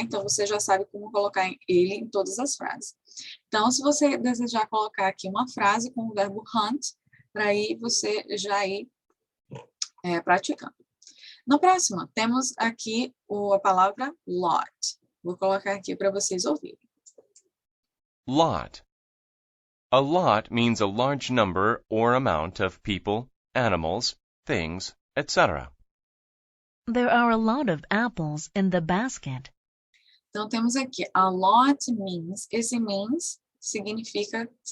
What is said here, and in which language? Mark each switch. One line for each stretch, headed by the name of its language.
Portuguese: Então, você já sabe como colocar ele em todas as frases. Então, se você desejar colocar aqui uma frase com o verbo hunt, para aí você já ir praticando. No próximo, temos aqui a palavra lot. Vou colocar aqui para vocês ouvirem.
English: Lot. A lot means a large number or amount of people, animals, things, etc. There are a lot of apples in the basket.
Portuguese: Então, temos aqui a lot means. Esse means significa.